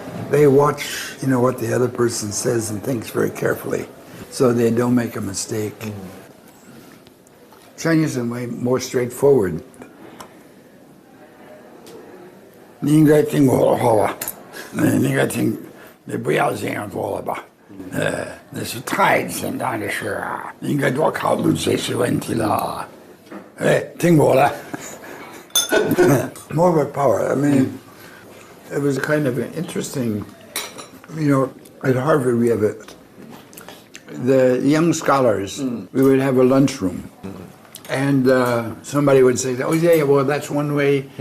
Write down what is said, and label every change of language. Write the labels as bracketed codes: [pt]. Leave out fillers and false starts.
[en] They watch, what the other person says and thinks very carefully, so they don't make a mistake. Chinese are way more straightforward. [zh] 你应该听我的话，你应该听，你不要这样做了吧？那是太简单的事啊，你应该多考虑这些问题了。听我的。 [en] More of a power. I mean, it was kind of an interesting. At Harvard we have the young scholars. We would have a lunchroom. And somebody would say, oh, yeah, well, that's one way.